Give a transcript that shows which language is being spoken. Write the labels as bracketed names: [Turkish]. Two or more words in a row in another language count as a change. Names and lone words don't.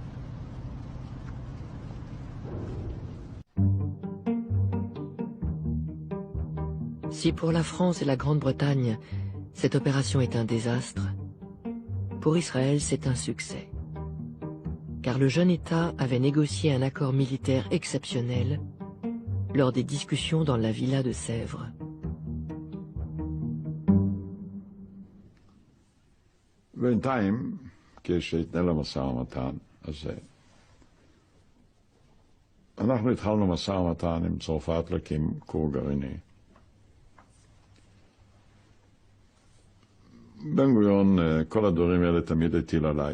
[French] Si pour la France et la Grande-Bretagne, cette opération est un désastre, pour Israël c'est un succès. Car le jeune État avait négocié un accord militaire exceptionnel lors des discussions dans la villa de Sèvres. [Hebrew] בינתיים, כשהתנהל המשא ומתן הזה, אנחנו התחלנו משא ומתן עם צרפת להקים כור גרעיני. בן גוריון, כל הדברים האלה תמיד הטיל עליי.